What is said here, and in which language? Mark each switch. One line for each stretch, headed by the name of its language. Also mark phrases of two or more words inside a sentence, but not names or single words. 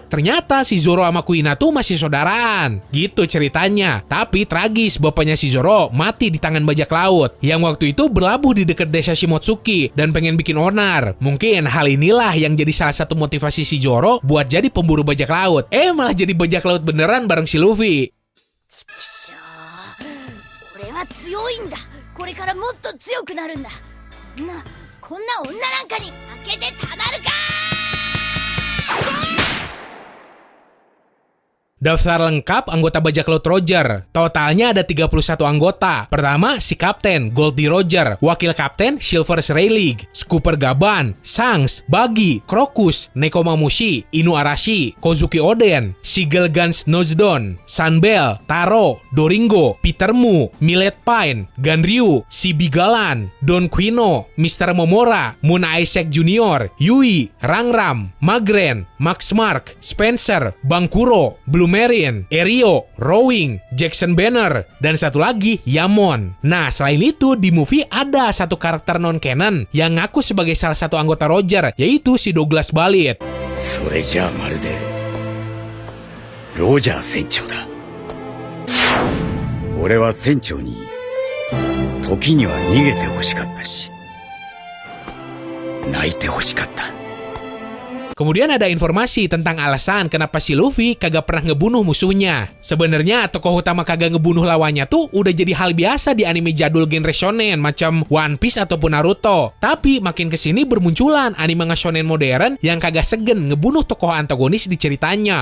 Indonesian: Ternyata si Zoro sama Kuina tuh masih saudaraan. Gitu ceritanya. Tapi tragis, bapaknya si Zoro mati di tangan bajak laut, yang waktu itu berlabuh di dekat desa Shimotsuki dan pengen bikin onar. Mungkin hal inilah yang jadi salah satu motivasi si Zoro buat jadi pemburu bajak laut. Malah jadi bajak laut beneran bareng si Luffy.
Japanese: 俺は強いんだ。これからもっと強くなるんだ。こんな女なんかに負けてたまるか。
Indonesian: Daftar lengkap anggota bajak laut Roger. Totalnya ada 31 anggota. Pertama, si Kapten Goldie Roger, Wakil Kapten Silver's Rayleigh, Scooper Gaban, Shanks, Buggy, Crocus, Nekomamushi, Inu Arashi, Kozuki Oden, Sigel Guns Nozdon, Sunbell, Taro, Doringo, Peter Mu, Millet Pine, Ganryu, si Bigalan, Don Quino, Mr. Momora, Moon Isaac Jr., Yui, Rangram, Magren, Max Mark, Spencer, Bangkuro, Blue Marine, Erio, Rowing, Jackson Banner, dan satu lagi Yamon. Nah, selain itu di movie ada satu karakter non-canon yang ngaku sebagai salah satu anggota Roger, yaitu si Douglas Balit.
Japanese: それじゃあまるでロジャー船長だ。俺は船長に時には逃げてほしかったし泣いてほしかった。
Indonesian: Kemudian ada informasi tentang alasan kenapa si Luffy kagak pernah ngebunuh musuhnya. Sebenarnya tokoh utama kagak ngebunuh lawannya tuh udah jadi hal biasa di anime jadul genre shonen macam One Piece ataupun Naruto. Tapi makin kesini bermunculan anime shonen modern yang kagak segen ngebunuh tokoh antagonis di ceritanya.